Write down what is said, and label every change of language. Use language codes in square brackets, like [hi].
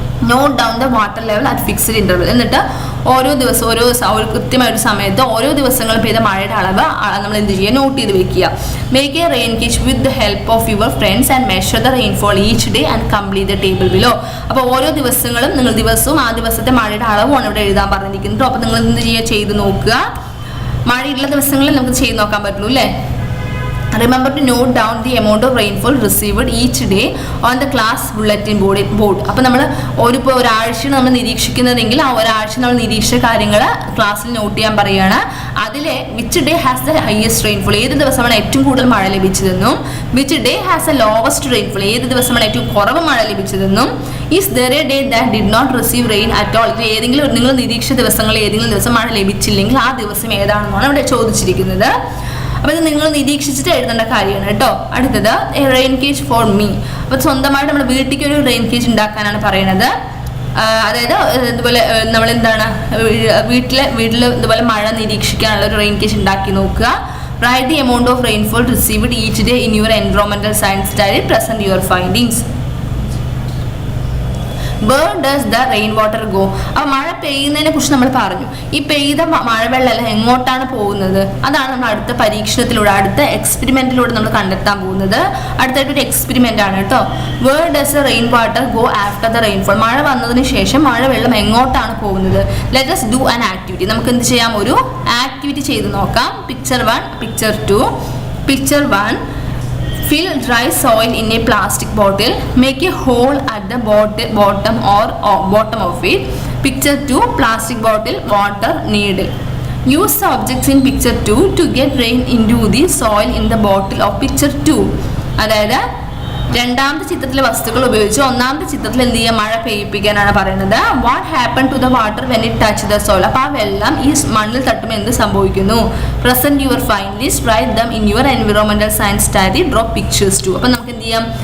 [en] Note down the water level at fixed interval. [ml] എന്നിട്ട് ഓരോ ദിവസം ഒരു കൃത്യമായ ഒരു സമയത്ത് ഓരോ ദിവസങ്ങൾ പെയ്ത മഴയുടെ അളവ് നമ്മൾ എന്ത് ചെയ്യുക? നോട്ട് ചെയ്ത് വെക്കുക. [en] Make a rain gauge with the help of your friends and measure the rainfall each day and complete the table below. [ml] അപ്പോൾ ഓരോ ദിവസങ്ങളും നിങ്ങൾ ദിവസവും ആ ദിവസത്തെ മഴയുടെ അളവുമാണ് ഇവിടെ എഴുതാൻ പറഞ്ഞിരിക്കുന്നത്. അപ്പോൾ നിങ്ങൾ എന്ത് ചെയ്യുക? ചെയ്ത് നോക്കുക. മഴയുള്ള ദിവസങ്ങളിൽ നമുക്ക് ചെയ്ത് നോക്കാൻ പറ്റുള്ളൂ അല്ലേ. [en] Remember to note down the amount of rainfall received each day on the class bulletin board. [ml] അപ്പോൾ നമ്മൾ ഒരാഴ്ച നമ്മൾ നിരീക്ഷിക്കുന്നതെങ്കിൽ ആ ഒരാഴ്ച നമ്മൾ നിരീക്ഷിച്ച കാര്യങ്ങൾ ക്ലാസ്സിൽ നോട്ട് ചെയ്യാൻ പറയുകയാണ്. [en] അതിലെ which day has the highest rainfall, [ml] ഏത് ദിവസമാണ് ഏറ്റവും കൂടുതൽ മഴ ലഭിച്ചതെന്നും [en] which day has a lowest rainfall, [ml] ഏത് ദിവസമാണ് ഏറ്റവും കുറവ് മഴ ലഭിച്ചതെന്നും [en] Is there a day that did not receive rain at all. [ml] ഏതെങ്കിലും നിങ്ങൾ നിരീക്ഷിച്ച ദിവസങ്ങളിൽ ഏതെങ്കിലും ദിവസം മഴ ലഭിച്ചില്ലെങ്കിൽ ആ ദിവസം ഏതാണെന്നാണ് ഇവിടെ ചോദിച്ചിരിക്കുന്നത്. അപ്പോൾ ഇത് നിങ്ങൾ നിരീക്ഷിച്ചിട്ട് എഴുതേണ്ട കാര്യമാണ് കേട്ടോ. അടുത്തത് [en] Rain gauge for me. [ml] അപ്പോൾ സ്വന്തമായിട്ട് നമ്മൾ വീട്ടിലേക്ക് ഒരു റെയിൻ കേജ് ഉണ്ടാക്കാനാണ് പറയുന്നത്. അതായത് ഇതുപോലെ നമ്മൾ എന്താണ് വീട്ടിൽ ഇതുപോലെ മഴ നിരീക്ഷിക്കാനുള്ള ഒരു റെയിൻ കേജ് ഉണ്ടാക്കി നോക്കുക. [en] Right the amount of rainfall received each day in your എൻവയോൺമെന്റൽ science diary. Present your findings. Where does the rain water go? [ml] അപ്പോൾ മഴ പെയ്യുന്നതിനെ കുറിച്ച് നമ്മൾ പറഞ്ഞു. ഈ പെയ്ത മഴവെള്ളം എങ്ങോട്ടാണ് പോകുന്നത്? അതാണ് നമ്മൾ അടുത്ത പരീക്ഷണത്തിലൂടെ, അടുത്ത എക്സ്പെരിമെന്റിലൂടെ നമ്മൾ കണ്ടെത്താൻ പോകുന്നത്. അടുത്തായിട്ടൊരു എക്സ്പെരിമെന്റ് ആണ് കേട്ടോ. [en] Where does the rain water go after the rainfall? [ml] മഴ വന്നതിന് ശേഷം മഴവെള്ളം എങ്ങോട്ടാണ് പോകുന്നത്? [en] Let us do an activity. [ml] നമുക്ക് എന്ത് ചെയ്യാം? ഒരു ആക്ടിവിറ്റി ചെയ്ത് നോക്കാം. [en] Picture 1, Picture 2. Picture 1. Fill dry soil in a plastic bottle. Make a hole at the bottom of it. Picture 2. Plastic bottle, water, needle. Use the objects in picture 2 to get rain into the soil in the bottle of picture 2. [ml] അതായത് രണ്ടാമത്തെ ചിത്രത്തിലെ വസ്തുക്കൾ ഉപയോഗിച്ച് ഒന്നാമത്തെ ചിത്രത്തിൽ എന്ത് ചെയ്യുക? മഴ പെയ്യിപ്പിക്കാനാണ് പറയുന്നത്. [en] What happen to the water when it touch the soil. [ml] അപ്പോൾ ആ വെള്ളം ഈ മണ്ണിൽ തട്ടുമ്പോൾ എന്ത് സംഭവിക്കുന്നു? [en] Present your findings, write them in your environmental science diary, draw pictures too. [ml] അപ്പോൾ നമുക്ക് എന്ത് ചെയ്യാം?